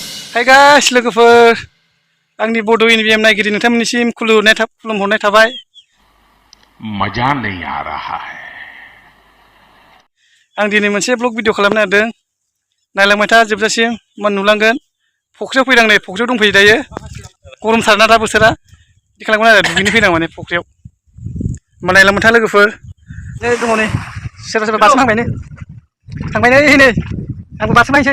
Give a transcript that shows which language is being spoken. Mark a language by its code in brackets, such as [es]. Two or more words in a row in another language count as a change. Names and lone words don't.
[en] Hai guys, [brx] लोगोफोर आंनि बड' इनभिएम नायगिरि नोंथांमोननिसिम खुलुमहरनाय थाबाय। [hi] मजा नहीं आ रहा है। [brx] आं दिनै मोनसे ब्लग भिडिअ खालामनो नागिरदों। नायलांबाय था जोबजासिम मान नुलांगोन। फख्रियाव फैदां नै फख्रियाव दंफैयो दायो। गरमथारना दा बोथोरा। बिदि खालामगोन आरो दुगैनो फैदां माने फख्रियाव। होमबा नायलांबाय था लोगोफोर। नै दङ नै सोरबा बारसोमहांबाय नै। थांबाय नै आंबो बारसोमहैसै।